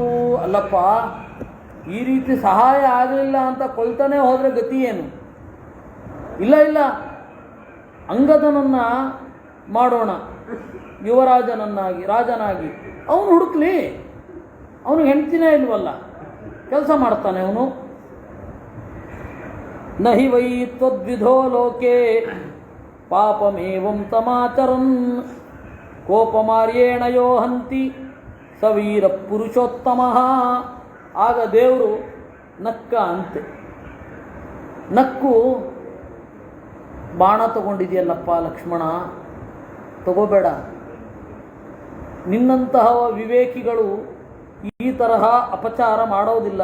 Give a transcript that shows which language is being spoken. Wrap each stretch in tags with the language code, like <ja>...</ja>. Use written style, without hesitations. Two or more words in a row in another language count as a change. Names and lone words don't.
<kn>ಅಲ್ಲಪ್ಪ, ಈ ರೀತಿ ಸಹಾಯ ಆಗಲಿಲ್ಲ ಅಂತ ಕೊಲ್ತಾನೆ ಹೋದರೆ ಗತಿ ಏನು? ಇಲ್ಲ ಇಲ್ಲ, ಅಂಗದನನ್ನು ಮಾಡೋಣ ಯುವರಾಜನನ್ನಾಗಿ, ರಾಜನಾಗಿ. ಅವನು ಹುಡುಕ್ಲಿ, ಅವನಿಗೆ ಹೆಂಡ್ತಿನೇ ಇಲ್ವಲ್ಲ, ಕೆಲಸ ಮಾಡ್ತಾನೆ ಅವನು.</kn> <sa>ನಹಿ ವೈ ತ್ವದ್ವಿಧೋ ಲೋಕೆ ಪಾಪಮೇವಂ ತಮಾಚರನ್ ಕೋಪಮಾರ್ಯೇಣ ಯೋ ಹಂತಿ ಸವೀರ ಪುರುಷೋತ್ತಮ.</sa> <kn>ಆಗ ದೇವರು ನಕ್ಕ ಅಂತೆ. ನಕ್ಕು, ಬಾಣ ತಗೊಂಡಿದೆಯಲ್ಲಪ್ಪ ಲಕ್ಷ್ಮಣ, ತಗೋಬೇಡ. ನಿನ್ನಂತಹ ವಿವೇಕಿಗಳು ಈ ತರಹ ಅಪಚಾರ ಮಾಡೋದಿಲ್ಲ.</kn>